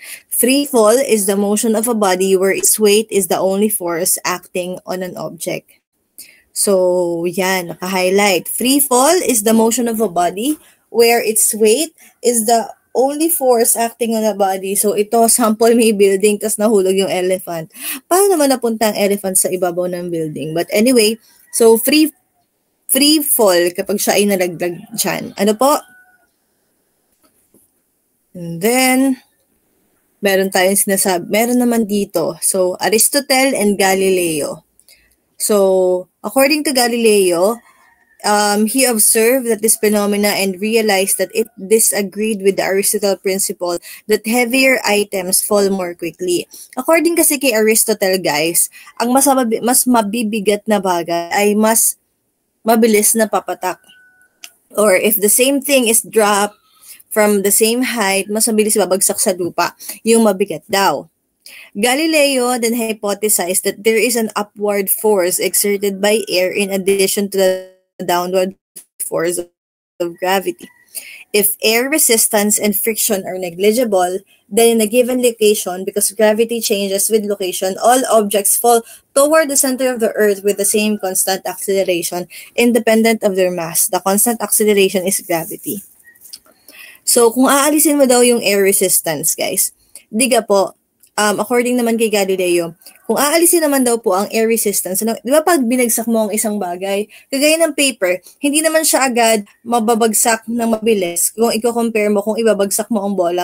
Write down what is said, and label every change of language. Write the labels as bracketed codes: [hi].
[en] Free fall is the motion of a body where its weight is the only force acting on an object. [tl] So, yan, naka-highlight. [en] Free fall is the motion of a body where its weight is the only force acting on a body. [tl] So, ito, sample may building, tas nahulog yung elephant. Paano naman napunta ang elephant sa ibabaw ng building? [en] But anyway, so free fall [tl] kapag siya ay nalaglag dyan. Ano po? [en] And then, [tl] meron naman dito. [en] So, Aristotle and Galileo. So, according to Galileo, he observed that this phenomena and realized that it disagreed with the Aristotle principle that heavier items fall more quickly. [tl] According kasi kay Aristotle, guys, ang mas mabibigat na bagay ay mas mabilis na papatak. [en] Or if the same thing is dropped from the same height, [tl] mas mabilis babagsak sa lupa, yung mabigat daw. [en] Galileo then hypothesized that there is an upward force exerted by air in addition to the downward force of gravity. If air resistance and friction are negligible, then in a given location, because gravity changes with location, all objects fall toward the center of the earth with the same constant acceleration, independent of their mass. The constant acceleration is gravity. [tl] So, kung aalisin mo daw yung air resistance, guys, diga po, according naman kay Galileo, kung aalisin naman daw po ang air resistance, di ba pag binagsak mo ang isang bagay, kagaya ng paper, hindi naman siya agad mababagsak ng mabilis kung i-compare mo kung ibabagsak mo ang bola.